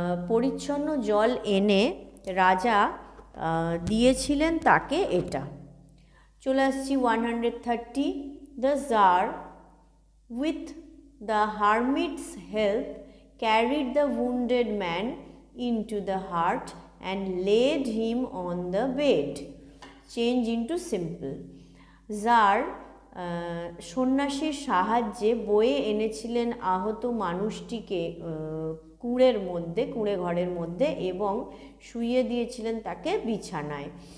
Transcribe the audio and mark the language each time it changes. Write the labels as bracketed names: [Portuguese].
[Bangla] পরিচ্ছন্ন জল এনে রাজা দিয়েছিলেন তাকে এটা। চলে আসছি [English] 130, the tsar with the hermit's help carried the wounded man into the hut and laid him on the bed. Change into simple. [Bangla] Jar সন্ন্যাসীর সাহায্যে বয়ে এনেছিলেন আহত মানুষটিকে কুঁড়ে ঘরের মধ্যে এবং শুইয়ে দিয়েছিলেন তাকে বিছানায়।